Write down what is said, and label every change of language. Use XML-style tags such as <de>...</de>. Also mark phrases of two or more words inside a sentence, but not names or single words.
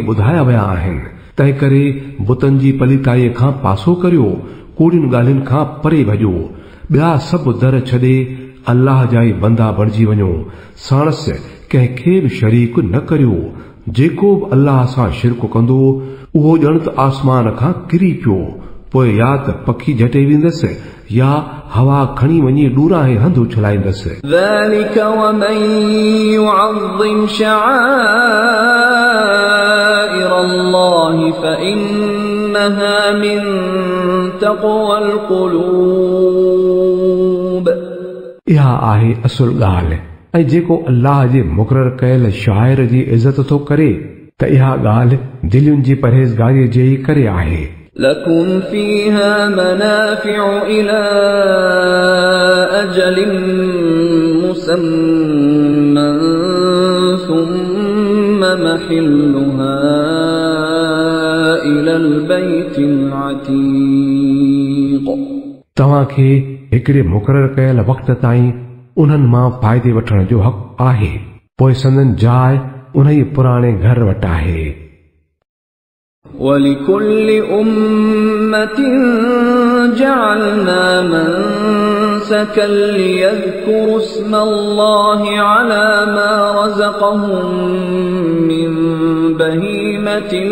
<sd>ॿुधाया विया आहिनि तंहिं करे बुतनि जी पलीताईअ खां पासो करियो कूड़ियुनि ॻाल्हियुनि खां परे भॼो ॿिया सभु दर छॾे अल्लाह जा ई बंदा बणिजी वञो साणस कंहिंखे बि शरीक न करियो जेको बि अल्लाह सां शिरक कंदो उहो ॼण त आसमान खां किरी पियो पोइ या त पखी झटे वेंदसि या हवा खणी वञी ॾूरां हंध उछलाईंदसि</sd> <ar>ذلك ومن يعظم شعائر الله فإنها من تقوى القلوب</ar> <sd>इहा आहे असुल ॻाल्हि ऐं जेको अल्लाह जे मुक़ररु कयल शाइर जी इज़त थो करे त इहा ॻाल्हि दिलियुनि जी परहेज़गारीअ जे ई करे आहे</sd> <ar>لكم فيها منافع إلى أجل مسمى ثم محلها إلى البيت العتيق</ar> <sd>तव्हांखे हिकिड़े मुक़ररु कयल वक़्त ताईं उन्हनि मां फ़ाइदे वठण जो हक़ आहे पोइ संदन जाइ उन ई पुराणे घर वटि आहे</sd> <ar>ولكل أمة جعلنا منسكا ليذكروا اسم الله على ما رزقهم من بهيمة</ar>